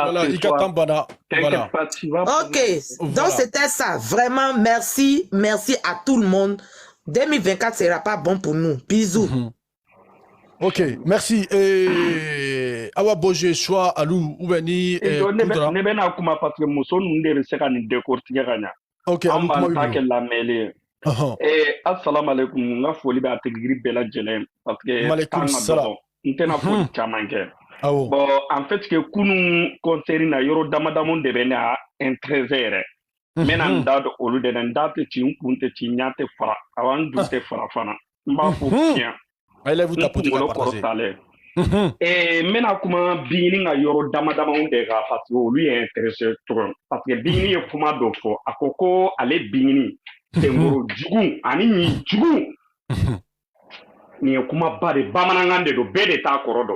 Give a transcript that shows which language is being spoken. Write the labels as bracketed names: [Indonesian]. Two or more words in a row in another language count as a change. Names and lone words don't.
[French] Voilà, Igatambana. Voilà. Pas, tu vas ok, donc c'était ça. Vraiment, merci à tout le monde. 2024 ne sera pas bon pour nous. Bisous. Ok, merci. Et Awa Boje, Choua, Alou, Oubeni, et Koudra. [Bambara] Ne bena kuma [French] parce que [Bambara] muso nunde be se ka nin décortiquer ka ɲa. Ok, Alou, kuma comment ta kɛ lamɛnlen. [Arabic] Assalamu alaikum, [Bambara] n ka foli bɛ a tigiri bɛɛ lajɛlen [French] parce que [Arabic] Maaleykum salam. [Bambara] n tɛna foli caman kɛ. Awo. [French] Bon, en fait que [Bambara] kunun concert na yɔrɔ damadamaw de bɛ ne a intéressé yɛrɛ. N bɛna n da don olu de la, n da tɛ ci, n kun tɛ ci, n ɲa tɛ fara, awa n dun tɛ fara fana. N b'a fɔ tiɲɛ. [French] Allez, vous tapotez la partager. [Bambara] N bɛna kuma Bingini ka yɔrɔ damadamaw de kan [French] parce que [Bambara] olu ye intéressé tugun. [French] Parce que [Bambara] Bingini ye kuma dɔ fɔ, a ko ko ale Bingini senkɔrɔ jugu ani ɲi jugu. Nin ye kumaba de bamanankan de don, bɛɛ de t'a kɔrɔ dɔn.